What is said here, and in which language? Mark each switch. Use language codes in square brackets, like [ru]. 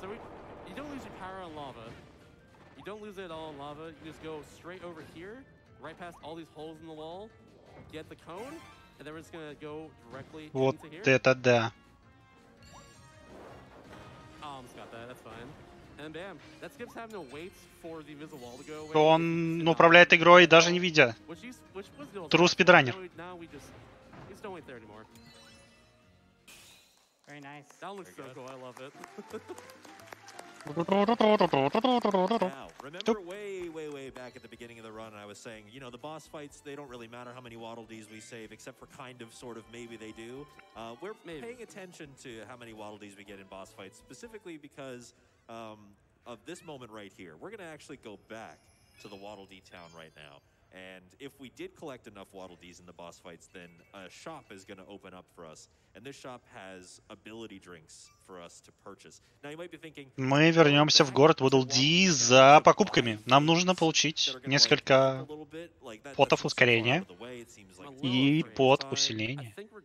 [en] So you don't lose your power on lava. You don't lose it at all in lava. You just go straight over here, right past all these holes in the wall, get the cone, and then we're just gonna go directly [ru] Вот [en] into here. [ru] это да. [en] Oh, almost got that. That's fine. And bam, that skips having to wait for the invisible wall to go away. [ru] Он управляет игрой даже не видя. True спидранер. [en] Now we just don't wait there anymore. Very nice. That looks so cool. I love it. Now, remember way back at the beginning of the run, I was saying, you know, the boss fights, they don't really matter how many Waddle Dees we save, except for kind of, sort of, maybe they do. We're paying attention to how many Waddle Dees we get in boss fights, specifically because of this moment right here. We're going to actually go back to the Waddle Dee town right now. And if we did collect enough Waddle Dees in the boss fights, then a shop is going to open up for us. And this shop has ability drinks for us to purchase. Now you might be thinking... [ru] Мы вернемся в город Waddle Dee за покупками. Нам нужно получить несколько потов ускорения и под усиление.